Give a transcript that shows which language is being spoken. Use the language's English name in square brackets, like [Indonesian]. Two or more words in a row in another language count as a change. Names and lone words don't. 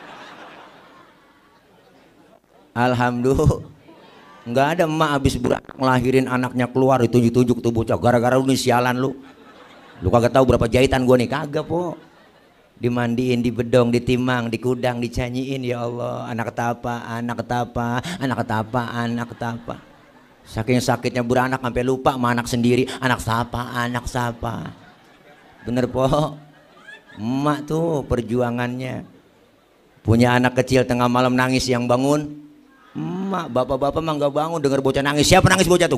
[Indonesian] Alhamdulillah. Nggak ada emak habis beranak ngelahirin anaknya keluar ditunjuk-tunjuk tuh bocah, gara-gara lu nih sialan lu kagak tahu berapa jahitan gua nih, kagak po. Dimandiin, dibedong, ditimang, dikudang, dicanyiin. Ya Allah, anak ketapa, anak ketapa, anak ketapa, anak ketapa. Saking sakitnya beranak sampai lupa sama anak sendiri. Anak siapa, anak siapa. Bener po. Emak tuh perjuangannya. Punya anak kecil tengah malam nangis, yang bangun emak. Bapak-bapak mah nggak bangun dengar bocah nangis. Siapa nangis bocah tuh?